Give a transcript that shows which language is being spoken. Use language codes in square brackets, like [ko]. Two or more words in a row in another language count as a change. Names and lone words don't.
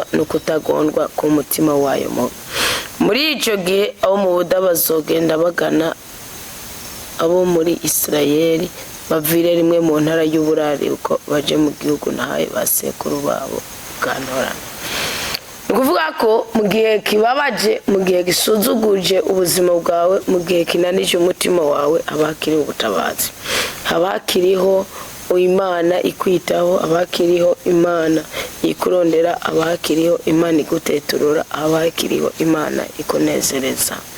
[rn] no kutagondwa ku mutima wayo muri ico gihe abo mu Buda bazogenda bagana abo muri Isirayeli bavire rimwe mu ntara y'uburariko baje mu gihugu nahaye basekuru babo bwantorana nukuvuga ko mu gihe kibabaje mu gihe gisuzuguje ubuzima bwawe mu gihe kinanije umutima wawe abakiriho ubutabazi abakiriho Imana ikwitaho abakiriho Imana ikurondera abakiriho Imana iguteturura abakiriho Imana ikunezereza